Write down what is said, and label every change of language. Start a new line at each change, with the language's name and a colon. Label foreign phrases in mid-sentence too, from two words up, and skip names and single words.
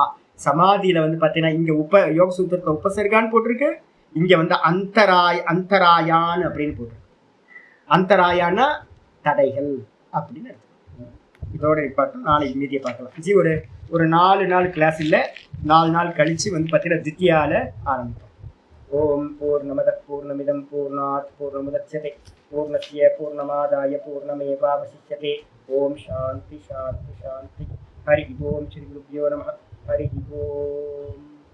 Tamil: சமாதியில வந்து பாத்தீங்கன்னா இங்க யோக சூத்திரத்தை உபசர்கான்னு போட்டிருக்கு, இங்க வந்து அந்தராயான் அப்படின்னு போட்டிருக்கு. அந்தராயானா தடைகள் அப்படின்னு. இதோட நிப்பாட்டும், நாளைக்கு மீதியை பார்க்கலாம். ஜி ஒரு 4 நாள் கிளாஸ் இல்லை, 4 நாள் கழிச்சு வந்து பார்த்தீங்கன்னா தித்தியால ஆரம்பிப்போம்.
Sanskrit: ॐ पूर्णमदः पूर्णमिदं पूर्णात् पूर्णमुदच्यते पूर्णस्य पूर्णमादाय पूर्णमेवावशिष्यते. ॐ शान्तिः शान्तिः शान्तिः हरि ॐ श्री गुरुभ्यो नमः. हरि ॐ.